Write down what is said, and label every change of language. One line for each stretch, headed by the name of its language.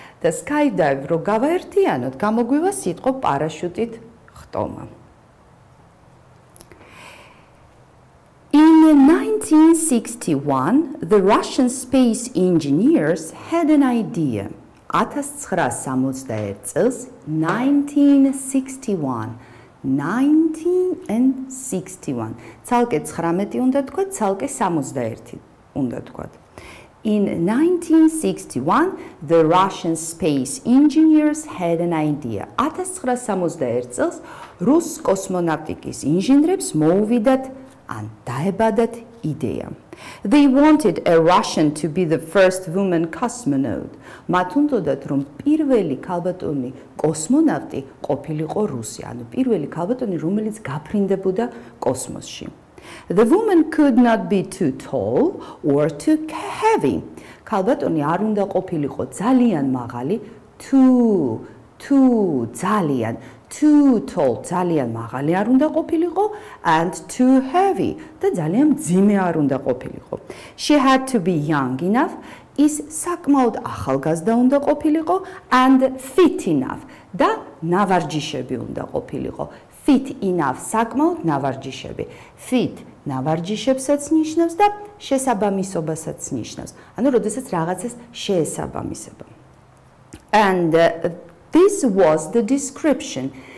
Georgian: და skydive რო გავაერთიანოთ, გამოგვივა სიტყვა პარაშუტით ხტომა.
English: In 1961, the Russian space engineers had an idea.
Georgian: 1961 წელს 1961 ცალკე 19 უნდა თქვა, ცალკე 61 უნდა თქვა.
English: In 1961, the Russian space engineers had an idea.
Georgian: 1961 წელს რუს კოსმონავტიკის ინჟინრებს მოუვიდათ and დაებადათ იდეა.
English: They wanted a Russian to be the first woman cosmonaut.
Georgian: მათ უნდათ რომ პირველი ქალბატონი კოსმონავტი ყოფილიყო რუსი, ანუ პირველი ქალბატონი რომელიც გაფრინდებოდა კოსმოსში.
English: The woman could not be too tall or too heavy.
Georgian: ქალბატონი არ უნდა ყოფილიყო ძალიან მაღალი, too ძალიან
English: too tall,
Georgian: ძალიან მაღალი არ უნდა ყოფილიყო,
English: and too heavy,
Georgian: და ძალიან მძიმე არ უნდა ყოფილიყო.
English: She had to be young enough, is
Georgian: საკმაოდ ახალგაზრდა უნდა ყოფილიყო,
English: and fit enough,
Georgian: და ნავარჯიშები უნდა ყოფილიყო.
English: Fit enough,
Georgian: საკმაოდ ნავარჯიშები. Fit ნავარჯიშებსაც ნიშნავს და შესაბამისობასაც ნიშნავს. ანუ როდესაც რაღაცას შეესაბამისება.
English: And this was the description.